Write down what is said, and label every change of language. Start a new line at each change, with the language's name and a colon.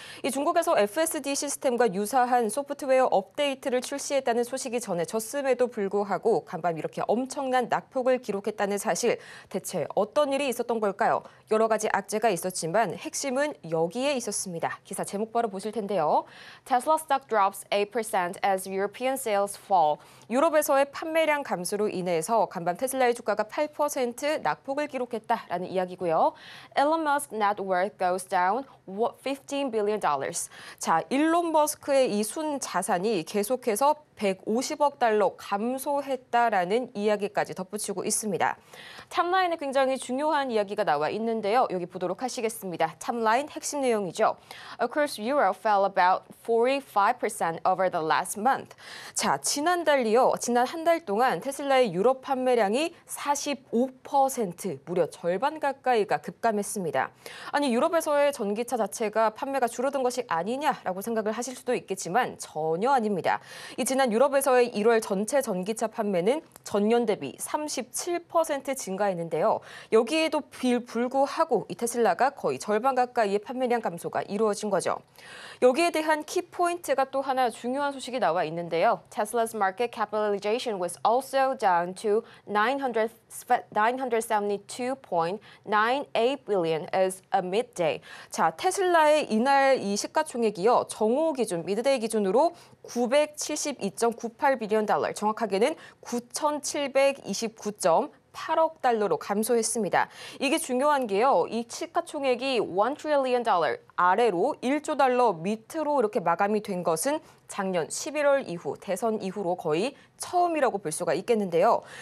Korean: 이 중국에서 FSD 시스템과 유사한 소프트웨어 업데이트를 출시했다는 소식이 전해졌음에도 불구하고 간밤 이렇게 엄청난 낙폭을 기록했다는 사실, 대체 어떤 일이 있었던 걸까요? 여러 가지 악재가 있었지만 핵심은 여기에 있었습니다. 기사 제목 바로 보실 텐데요.
English: Tesla stock drops 8% as European sales fall.
Korean: 유럽에서의 판매량 감소로 인해서 간밤 테슬라의 주가가 8% 낙폭을 기록했다라는 이야기고요.
English: Elon Musk net worth goes down $15 billion.
Korean: 자, 일론 머스크의 이 순 자산이 계속해서 150억 달러 감소했다라는 이야기까지 덧붙이고 있습니다. 탑라인에 굉장히 중요한 이야기가 나와 있는데요. 여기 보도록 하시겠습니다. 탑라인 핵심 내용이죠.
English: Across Europe fell about 45% over the last month.
Korean: 자, 지난달이요. 지난 한 달 동안 테슬라의 유럽 판매량이 45%, 무려 절반 가까이가 급감했습니다. 아니, 유럽에서의 전기차 자체가 판매가 줄어든 것이 아니냐라고 생각을 하실 수도 있겠지만 전혀 아닙니다. 이 지난 유럽에서의 1월 전체 전기차 판매는 전년 대비 37% 증가했는데요. 여기에도 불구하고 이 테슬라가 거의 절반 가까이의 판매량 감소가 이루어진 거죠. 여기에 대한 키포인트가 또 하나 중요한 소식이 나와 있는데요.
English: Tesla's market capitalization was also down to $972.98 billion as a midday.
Korean: 자, 테슬라의 이날 이 시가총액이요. 정오 기준, 미드데이 기준으로 972.98 빌리언 달러, 정확하게는 9,729.8억 달러로 감소했습니다. 이게 중요한 게요. 이 시가총액이 1 trillion 달러 아래로 1조 달러 밑으로 이렇게 마감이 된 것은 작년 11월 이후, 대선 이후로 거의 처음이라고 볼 수가 있겠는데요.